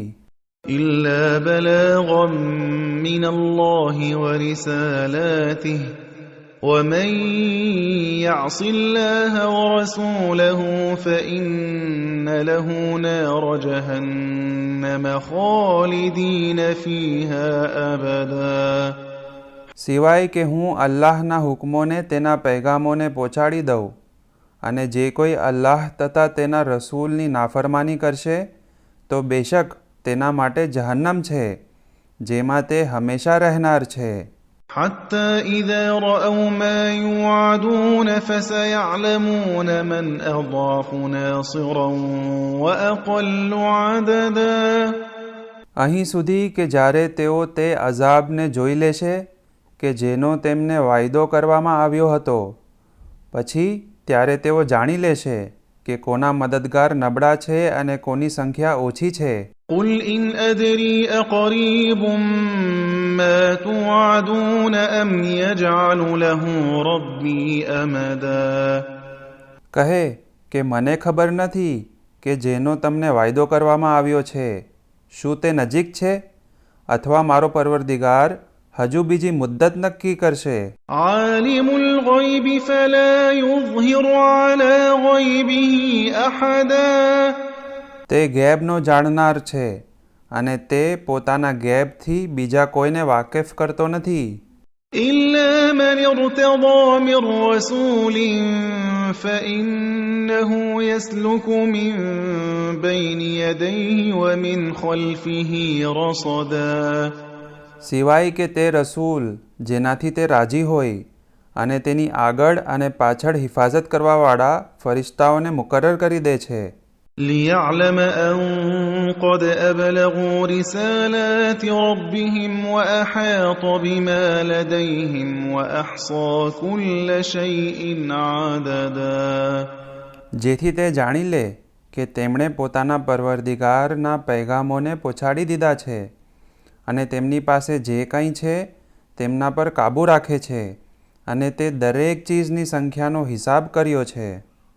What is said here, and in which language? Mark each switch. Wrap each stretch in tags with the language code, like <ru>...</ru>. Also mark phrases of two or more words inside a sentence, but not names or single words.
<ar>إلا بلاغا من الله ورسالاته ومن يعص الله ورسوله فإن له نار جهنم خالدين فيها أبدا</ar> <gu>સિવાય કે હું અલ્લાહના હુકમોને તેના પૈગામોને પહોંચાડી દઉં અને જે કોઈ અલ્લાહ તથા તેના રસૂલની નાફરમાની કરશે તો બેશક તેના માટે જહન્નમ છે જેમાં તે હંમેશા રહેનાર છે.</gu> <ar>حتى إذا رأوا ما يوعدون فسيعلمون من أضعف ناصرا وأقل عددا</ar> <gu>અહીં સુધી કે જ્યારે તેઓ તે અઝાબને જોઈ લેશે કે જેનો તેમને વાયદો કરવામાં આવ્યો હતો પછી ત્યારે તેઓ જાણી લેશે કે કોના મદદગાર નબળા છે અને કોની સંખ્યા ઓછી છે.</gu> <ar>قل إن أدري أقريب ما توعدون أم يجعل له ربي أمدا</ar> <gu>કહે કે મને ખબર નથી કે જેનો તમને વાયદો કરવામાં આવ્યો છે શું તે નજીક છે અથવા મારો પરવરદિગાર હજુ બીજી મુદ્દત નક્કી કરશે.</gu> <ar>عالم الغيب فلا يظهر على غيبه أحدا</ar> <gu>તે ગેબનો જાણનાર છે અને તે પોતાના ગેબથી બીજા કોઈને વાકેફ કરતો નથી.</gu> <ar>إلا من ارتضى من رسول فإنه يسلك من بين يديه ومن خلفه رصدا</ar> <gu>સિવાય કે તે રસૂલ જેનાથી તે રાજી હોય અને તેની આગળ અને પાછળ હિફાજત કરવાવાળા ફરિશ્તાઓને મુકરર કરી દે છે.</gu> <ar>ليعلم أن قد أبلغوا رسالات ربهم وأحاط بما لديهم وأحصى كل شيء عددا</ar> <gu>જેથી તે જાણી લે કે તેમણે પોતાના પરવરદિગારના પૈગામોને પહોંચાડી દીધા છે અને તેમની પાસે જે કંઈ છે તેમના પર કાબૂ રાખે છે અને તે દરેક ચીજની સંખ્યાનો હિસાબ કર્યો છે.</gu>